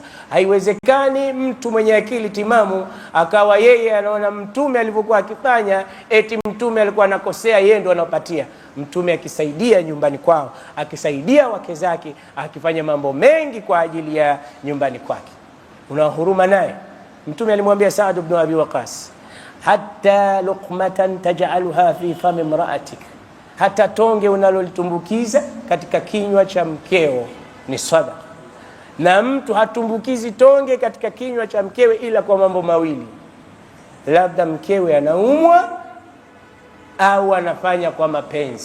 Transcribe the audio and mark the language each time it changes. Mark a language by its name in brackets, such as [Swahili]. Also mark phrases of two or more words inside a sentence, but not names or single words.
[Swahili] Haiwezekani mtu mwenye akili timamu akawa yeye anaona mtume alivyokuwa akifanya eti mtume alikuwa anakosea, yeye ndo anapatia. Mtume akisaidia nyumbani kwao, akisaidia wake zake, akifanya mambo mengi kwa ajili ya nyumbani kwake, una huruma naye. Mtume alimwambia [Arabic] Saad ibn Abi Waqas, حتى لقمة تجعلها في فم امرأتك, [Swahili] hata tonge unalolitumbukiza katika kinywa cha mkeo ni sadaqa. Na mtu hatumbukizi tonge katika kinywa cha mkewe ila kwa mambo mawili: labda mkewe anaumwa au anafanya kwa mapenzi.